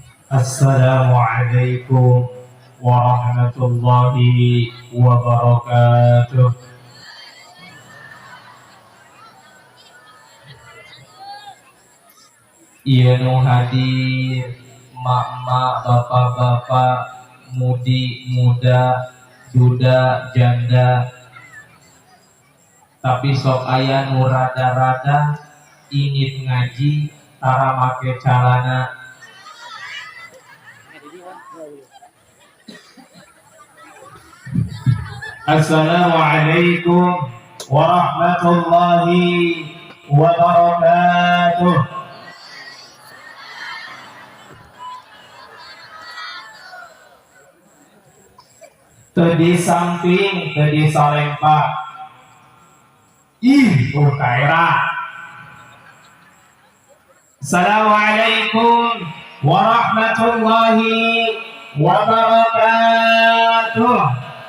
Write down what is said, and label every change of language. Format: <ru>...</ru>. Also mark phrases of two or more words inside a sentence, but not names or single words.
<ar>السلام عليكم ورحمة الله وبركاته.</ar> <su>Ieu nu hadir mak-mak, bapak-bapak, mudi, muda, duda, janda, tapi sok aya nu rada-rada ingin ngaji tara make calana.</su> <ar>السلام عليكم ورحمة الله وبركاته.</ar> <su>Tadi samping, tadi salempa. Kaira.</su> <ar>السلام عليكم ورحمة الله وبركاته.</ar>